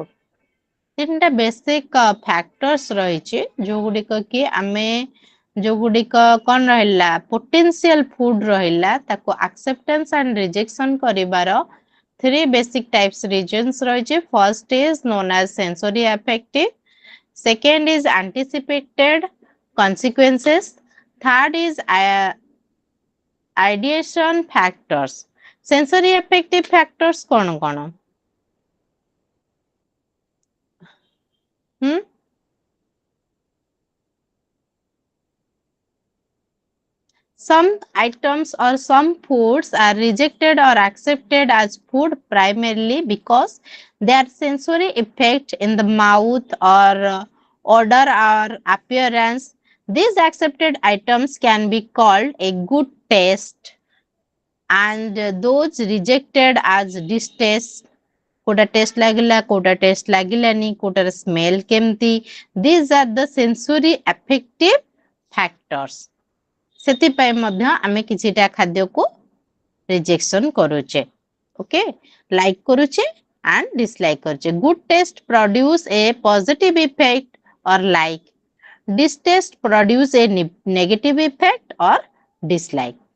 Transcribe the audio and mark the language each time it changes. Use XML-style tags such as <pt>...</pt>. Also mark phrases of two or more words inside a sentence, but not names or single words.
<or>ତିନିଟା</or> <en>basic factors</en> <or>ରହିଛି ଯୋଉଗୁଡ଼ିକ କି ଆମେ ଯୋଉଗୁଡ଼ିକ କ'ଣ ରହିଲା</or> <en>potential food</en> <or>ରହିଲା ତାକୁ</or> <en>acceptance and rejection</en> <or>କରିବାର</or> <en>three basic types reasons</en> <or>ରହିଛି.</or> <en>First is known as sensory affective, second is anticipated consequences, third is ideation factors. Sensory affective factors</en> <or>କ'ଣ? Hmm?</or> <en>Some items or some foods are rejected or accepted as food primarily because their sensory effect in the mouth or odor or appearance. These accepted items can be called a good taste and those rejected as distaste.</en> <or>କୋଉଟା ଟେଷ୍ଟ ଲାଗିଲା କୋଉଟା ଟେଷ୍ଟ ଲାଗିଲାନି କୋଉଟାର ସ୍ମେଲ କେମିତି.</or> <en>These are the sensory affective factors.</en> <or>ସେଥିପାଇଁ ମଧ୍ୟ ଆମେ କିଛିଟା ଖାଦ୍ୟକୁ ରିଜେକ୍ସନ କରୁଛେ.</or> <en>okay, like</en> <or>କରୁଛେ</or> <en>and dislike</en> <or>କରୁଛେ.</or> <en>Good taste produce a positive effect or like. Distaste produce a negative effect or dislike.</en>